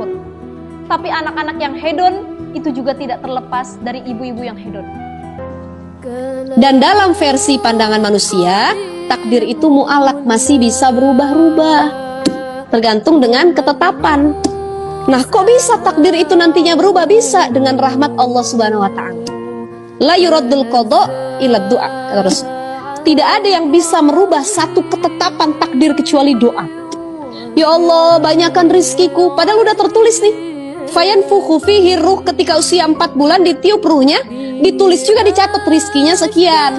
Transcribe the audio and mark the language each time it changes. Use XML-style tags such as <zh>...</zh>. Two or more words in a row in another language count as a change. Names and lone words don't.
<id>Tapi anak-anak yang hedon itu juga tidak terlepas dari ibu-ibu yang hedon. Dan dalam versi pandangan manusia, takdir itu mu'alak, masih bisa berubah-ubah, tergantung dengan ketetapan. Nah, kok bisa takdir itu nantinya berubah? Bisa dengan rahmat Allah</id> <ar>Subhanahu wa ta'ala. La yuraddul qada ila du'a, kata Rasul.</ar> <id>Tidak ada yang bisa merubah satu ketetapan takdir kecuali doa. Ya Allah, banyakkan rizkiku, padahal udah tertulis nih.</id> <ar>Fayanfukhu fihi ruh,</ar> <id>ketika usia 4 bulan ditiup ruhnya, ditulis juga, dicatat rizkinya sekian.</id>